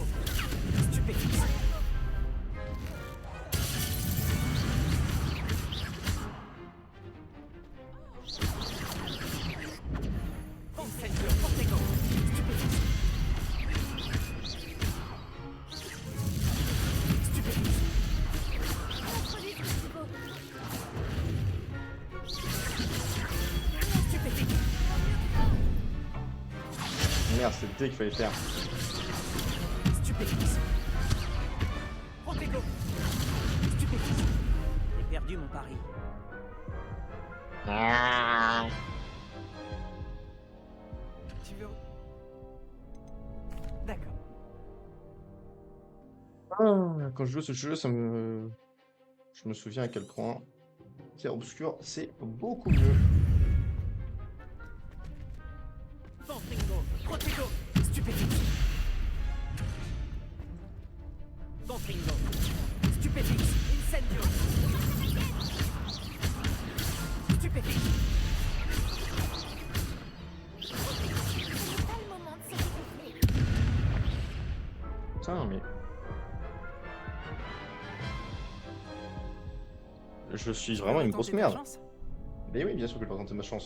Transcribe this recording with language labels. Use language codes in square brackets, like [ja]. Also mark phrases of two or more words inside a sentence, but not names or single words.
[fr] Stupéfix. Incendio. Protego. Stupéfix. Stupéfix. Stupéfix. Merde, c'est le T qu'il fallait faire. Stupéfix. Protego. Stupéfix. J'ai perdu mon pari. Tu veux... D'accord. Quand je joue ce jeu, je me souviens à quel point Terre Obscure, c'est beaucoup mieux. Confringo. Protego. Stupéfix. Confringo. Stupéfix. Incendio. Stupéfix. C'est pas le moment de se découvrir. Putain, mais... Je suis vraiment une grosse merde. Mais oui, bien sûr que je vais tenter ma chance.